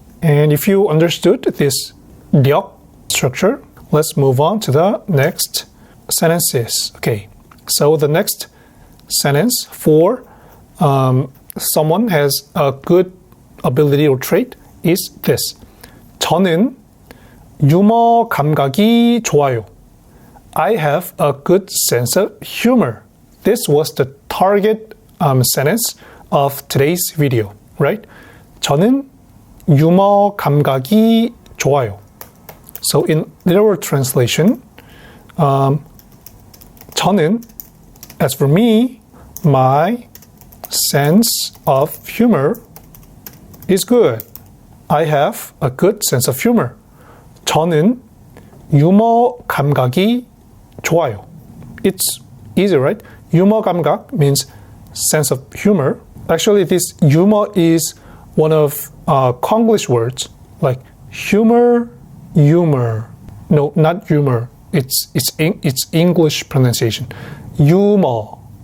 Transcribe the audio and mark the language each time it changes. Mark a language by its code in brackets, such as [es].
[en] And if you understood this 력 structure, let's move on to the next sentences. Okay, so the next sentence for someone has a good ability or trait is this. [ko] 저는 유머 감각이 좋아요. [en] I have a good sense of humor. This was the target sentence of today's video, right? [ko] 저는 유머 감각이 좋아요. [en] So in literal translation, 저는, as for me, my sense of humor is good. I have a good sense of humor. [ko] 저는 유머 감각이 좋아요. [en] It's easy, right? 유머 감각 means sense of humor. Actually, this humor is one of Konglish words like humor. No, not humor. It's English pronunciation. Humor.